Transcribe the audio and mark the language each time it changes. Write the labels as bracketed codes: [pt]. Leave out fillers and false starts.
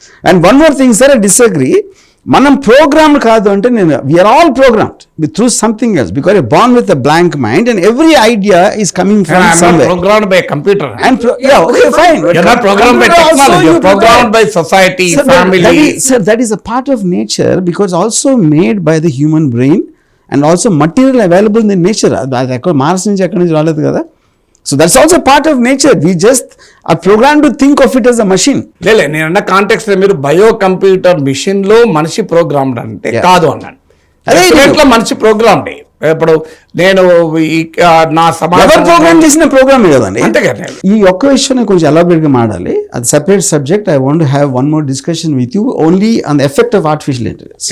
[en] And one more thing, sir, I disagree. [te] మనం programme కాదు అంటే నేను [en] We are all programmed through something else, because you're born with a blank mind and every idea is coming from somewhere. Programmed by computer. And yeah, okay, fine. You're not programmed by technology. You're programmed by society, sir, family. Sir, that is a part of nature, because also made by the human brain and also material available in the nature. [te] అది ఎక్కడ Mars నుంచి ఎక్కడి నుంచి రాలేదు కదా. [en] So that's also part of nature. We just are programmed to think of it as a machine. [te] లేలే నేను అన్న కాంటెక్స్ట్ లో మీరు బయో కంప్యూటర్ మిషన్ లో మనిషి ప్రోగ్రామ్డ్ అంటే కాదు అన్నాను. అదే ఇట్లా మనిషి ప్రోగ్రామ్డ్. ఇప్పుడు నేను నా సమాజం ప్రోగ్రామ్ చేసిన ప్రోగ్రామ్ కదండి. అంతే కదా. ఈ ఒక్క విషయం కొంచెం ఎలాబరేట్ గా మాట్లాడాలి, అది separate subject. [en] I want to have one more discussion with you only on the effect of artificial intelligence.